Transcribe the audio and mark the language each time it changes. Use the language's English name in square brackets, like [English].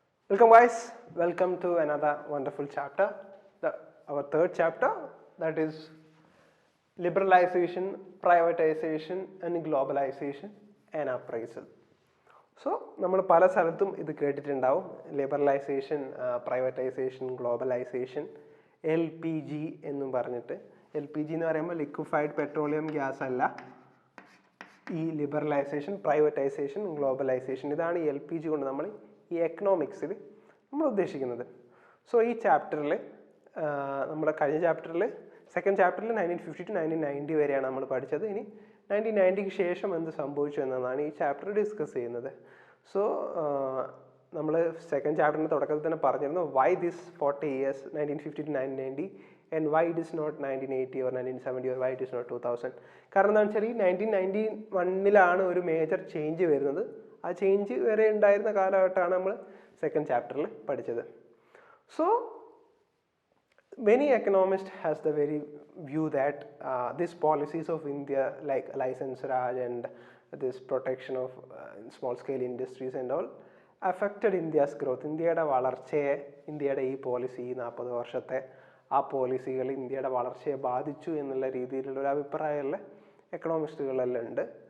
[English] Welcome guys, welcome to another wonderful chapter, our third chapter, that is liberalization, privatization and globalization and appraisal. [Malayalam] So, നമ്മൾ പല സ്ഥലത്തും ഇത് കേട്ടിട്ടുണ്ടാവും, liberalisation, privatisation, globalisation, LPG എന്നും പറഞ്ഞിട്ട്. LPG എന്ന് പറയുമ്പോൾ ലിക്വിഫൈഡ് പെട്രോളിയം ഗ്യാസ് അല്ല, ഈ ലിബറലൈസേഷൻ, പ്രൈവറ്റൈസേഷൻ, ഗ്ലോബലൈസേഷൻ, ഇതാണ് ഈ LPG കൊണ്ട് നമ്മൾ ഈ എക്കണോമിക്സിൽ നമ്മൾ ഉദ്ദേശിക്കുന്നത്. സോ ഈ ചാപ്റ്ററിൽ നമ്മുടെ കഴിഞ്ഞ ചാപ്റ്ററിൽ സെക്കൻഡ് ചാപ്റ്ററിൽ 1950 to 1990 വരെയാണ് നമ്മൾ പഠിച്ചത്. ഇനി 1990ക്ക് ശേഷം എന്ത് സംഭവിച്ചു എന്നതാണ് ഈ ചാപ്റ്റർ ഡിസ്കസ് ചെയ്യുന്നത്. സോ നമ്മൾ സെക്കൻഡ് ചാപ്റ്ററിൻ്റെ തുടക്കത്തിൽ തന്നെ പറഞ്ഞിരുന്നു [English] Why this 40 years 1950 to 1990 and why it is not 1980 or 1970 or why it is not 2000. [Malayalam] കാരണം എന്താണെന്ന് വെച്ചാൽ ഈ 1991 ഒരു മേജർ ചേഞ്ച് വരുന്നത്. ആ ചേഞ്ച് വരെ ഉണ്ടായിരുന്ന കാലഘട്ടമാണ് നമ്മൾ സെക്കൻഡ് ചാപ്റ്ററിൽ പഠിച്ചത്. [English] So many economists has the very view that these policies of India like license raj and this protection of small scale industries and all affected India's growth. [Malayalam] ഇന്ത്യയുടെ വളർച്ചയെ, ഇന്ത്യയുടെ ഈ പോളിസി 40 വർഷത്തെ ആ പോളിസികൾ ഇന്ത്യയുടെ വളർച്ചയെ ബാധിച്ചു എന്നുള്ള രീതിയിലുള്ള ഒരു അഭിപ്രായമുള്ള എക്കണോമിസ്റ്റുകളെല്ലാം ഉണ്ട്.